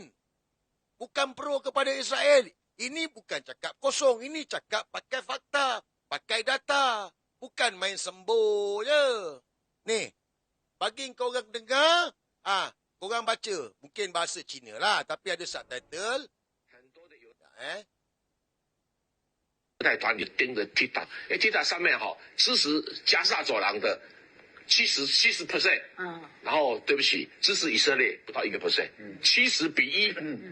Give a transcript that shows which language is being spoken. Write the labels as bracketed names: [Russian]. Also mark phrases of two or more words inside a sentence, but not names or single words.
[Malay] Bukan pro kepada Israel. Ini bukan cakap kosong, ini cakap pakai fakta. Pakai data. Bukan main sembuh je. Ni. Bagi korang dengar. Korang baca. Mungkin bahasa Cina lah. Tapi ada subtitle. [Chinese] 带团也盯着 TikTok， TikTok 上面支持加沙走廊的70%，然后对不起，支持以色列不到1%，70-1。